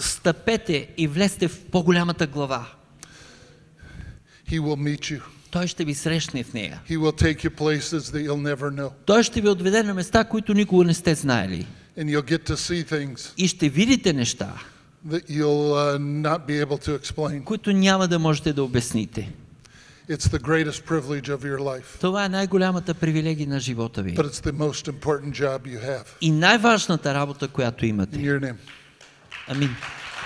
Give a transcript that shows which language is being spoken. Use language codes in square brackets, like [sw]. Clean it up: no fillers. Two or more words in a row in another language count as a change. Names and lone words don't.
[bg] Стъпете и влезте в по-голямата глава. [en] He will meet you. [bg] Той ще ви срещне в нея. [en] He will take you places that you'll never know. [bg] Той ще ви отведе на места, които никога не сте знаели. [en] And you'll get to see things [bg] И ще видите неща, [en] that you'll not be able to explain. [bg] които няма да можете да обясните. [en] It's the greatest privilege of your life. [bg] Това е най-голямата привилегия на живота ви. [en] But it's the most important job you have. [bg] И най-важната работа, която [en] In [bg] имате. [en] your name. [bg] Амин.